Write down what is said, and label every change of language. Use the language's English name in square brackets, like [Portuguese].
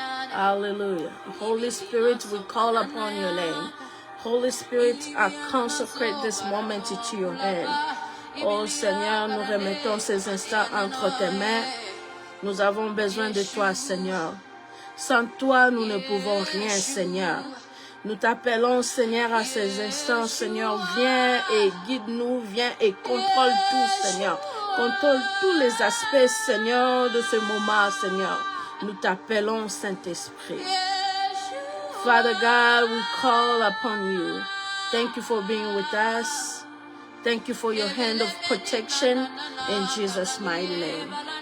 [English] Hallelujah. Holy Spirit, we call upon your name. Holy Spirit, I consecrate this moment into your hand. [French] Oh Seigneur, nous remettons ces instants entre tes mains. Nous avons besoin de toi, Seigneur. Sans toi, nous ne pouvons rien, Seigneur. Nous t'appelons, Seigneur, à ces instants. Seigneur, viens et guide-nous, viens et contrôle tout, Seigneur. Contrôle tous les aspects, Seigneur, de ce moment, Seigneur. Nous t'appelons, Saint-Esprit. [English] Father God, we call upon you. Thank you for being with us. Thank you for your hand of protection in Jesus' mighty name.